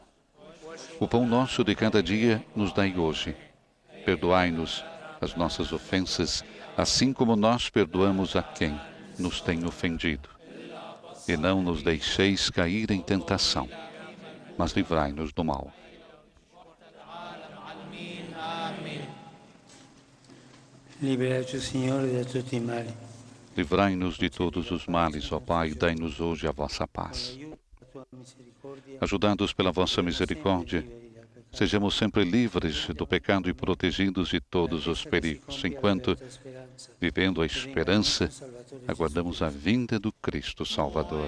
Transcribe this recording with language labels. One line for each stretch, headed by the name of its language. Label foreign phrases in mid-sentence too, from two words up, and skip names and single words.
Portuguese: O pão nosso de cada dia nos dai hoje. Perdoai-nos as nossas ofensas, assim como nós perdoamos a quem nos tem ofendido. E não nos deixeis cair em tentação, mas livrai-nos do mal.
Italian: Libera-te, Signore, da tutti i mali.
Portuguese: Livrai-nos de todos os males, ó Pai, e dai-nos hoje a vossa paz. Ajudados pela vossa misericórdia, sejamos sempre livres do pecado e protegidos de todos os perigos, enquanto, vivendo a esperança, aguardamos a vinda do Cristo Salvador.